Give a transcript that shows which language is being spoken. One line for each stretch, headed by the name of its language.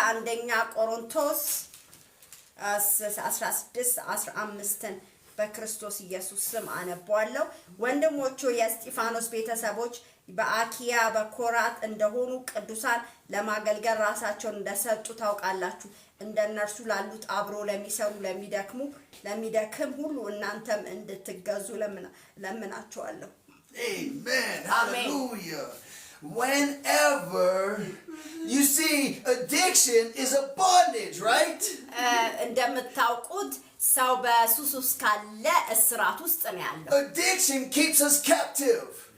Amharic: አንደኛ ቆሮንቶስ 16:15 በክርስቶስ ኢየሱስ ስም አነባለሁ። ወንድሞቹ የእስጢፋኖስ ቤተሰቦች በአኪያ በኮራት እንደሆኑ ቅዱሳን ለማገልገል ራሳቸውን እንደሰጡ ታውቃላችሁ። እንደነርሱ ላሉት አብሮ ለሚሰሩ ለሚደክም ሁሉ እናንተም እንድትገዙ ለምናቸዋለሁ።
English: Amen. Hallelujah. Whenever you see, addiction is a bondage, right?
Amharic: እንደምታውቁት ሰው በሱስ ውስጥ ካለ እስራት ውስጥ ነው ያለው።
English: Addiction keeps us captive.